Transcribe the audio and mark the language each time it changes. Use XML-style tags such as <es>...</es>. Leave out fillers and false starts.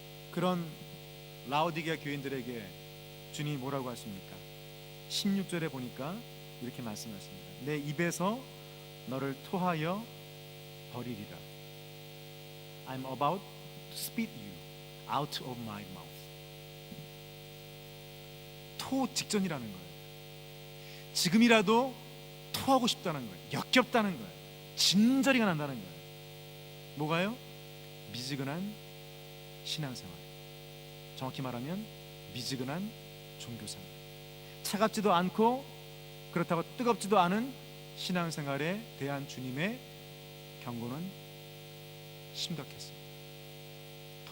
<ko>그런 라오디게아 교인들에게 주님이 뭐라고 하십니까? 16절에 보니까 이렇게 말씀하십니다. 내 입에서 너를 토하여 버리리라.</ko> <en>I'm about to spit you out of my mouth.</en> <ko>토 직전이라는 거예요. 지금이라도 토하고 싶다는 거예요. 역겹다는 거예요. 진저리가 난다는 거예요. 뭐가요? 미지근한 신앙생활. 정확히 말하면 미지근한 종교생활. 차갑지도 않고 그렇다고 뜨겁지도 않은 신앙생활에 대한 주님의 경고는 심각했습니다.</ko>